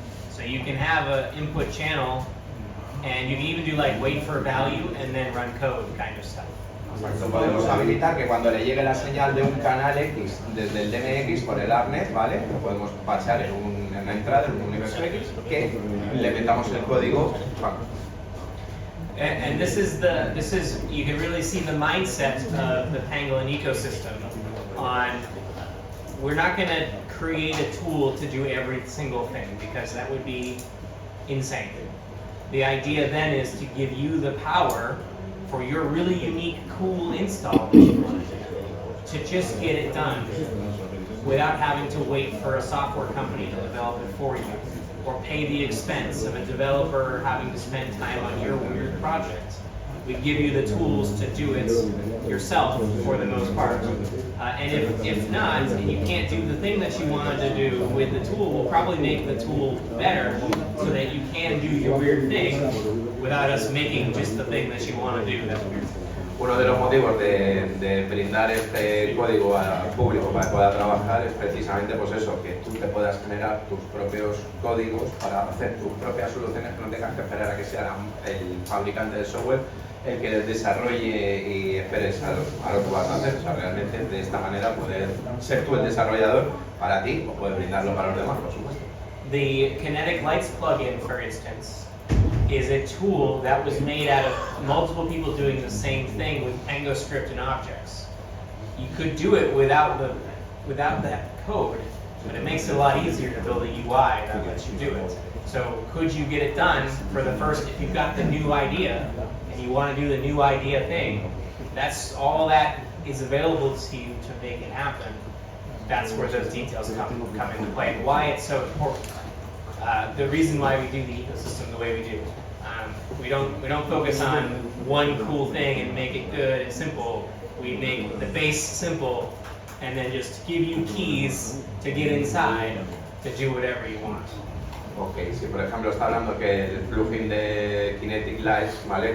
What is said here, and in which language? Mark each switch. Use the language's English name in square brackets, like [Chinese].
[English] So you can have an input channel, and you can even do like wait for value and then run code kind of stuff. [Spanish] Exacto, podemos habilitar que cuando le llegue la señal de un canal X desde el DMX por el ARNet, ¿vale? Lo podemos pasar en una entrada, en un universo X, que le metamos el código. [English] And this is you can really see the mindset of the Pangolin ecosystem on, we're not going to create a tool to do every single thing because that would be insane. The idea then is to give you the power for your really unique, cool install that you want to do, to just get it done without having to wait for a software company to develop it for you, or pay the expense of a developer having to spend time on your weird project. We give you the tools to do it yourself for the most part. And if not, and you can't do the thing that you wanted to do with the tool, we'll probably make the tool better so that you can do your weird thing without us making just the thing that you want to do that's weird. [Spanish] Uno de los motivos de brindar este código al público para que pueda trabajar es precisamente pues eso, que tú te puedas generar tus propios códigos para hacer tus propias soluciones, que no tengas que esperar a que sea el fabricante del software el que desarrolle y esperes a lo que vas a hacer. O sea, realmente de esta manera poder ser tú el desarrollador para ti o puedes brindarlo para los demás, por supuesto. [English] The Kinetic Lights plugin, for instance, is a tool that was made out of multiple people doing the same thing with PangoScript and objects. You could do it without that code, but it makes it a lot easier to build a UI that lets you do it. So could you get it done for the first, if you've got the new idea and you want to do the new idea thing, that's all that is available to you to make it happen. That's where those details come into play and why it's so important. The reason why we do the ecosystem the way we do. We don't focus on one cool thing and make it good and simple. We make the base simple and then just give you keys to get inside to do whatever you want. [Spanish] Ok, si por ejemplo está hablando que el plugin de Kinetic Lights, ¿vale?